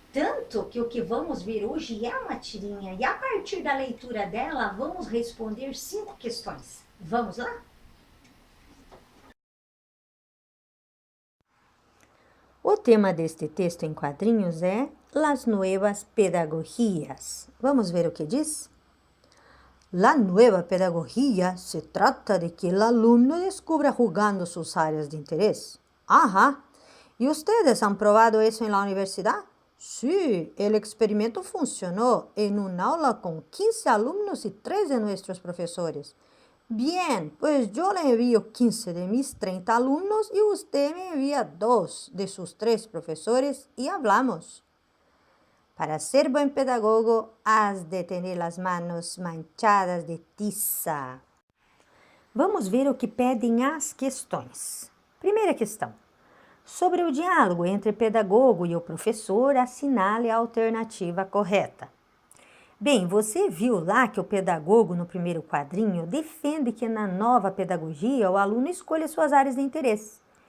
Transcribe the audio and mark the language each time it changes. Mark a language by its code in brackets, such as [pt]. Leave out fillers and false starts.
[pt] Tanto que o que vamos ver hoje é uma tirinha e a partir da leitura dela vamos responder 5 questões. Vamos lá? O tema deste texto em quadrinhos é Las Nuevas Pedagogías. Vamos ver o que diz? [es] La nueva pedagogía se trata de que el alumno descubra jugando sus áreas de interés. Ajá. ¿Y ustedes han probado eso en la universidad? Sí, el experimento funcionó en un aula con 15 alumnos y 3 de nuestros profesores. Bien, pues yo le envío 15 de mis 30 alumnos y usted me envía 2 de sus 3 profesores y hablamos. Para ser buen pedagogo, has de tener las manos manchadas de tiza. [pt] Vamos ver o que pedem as questões. Primeira questão. Sobre o diálogo entre pedagogo e o professor, assinale a alternativa correta. Bem, você viu lá que o pedagogo, no primeiro quadrinho, defende que na nova pedagogia o aluno escolha suas áreas de interesse.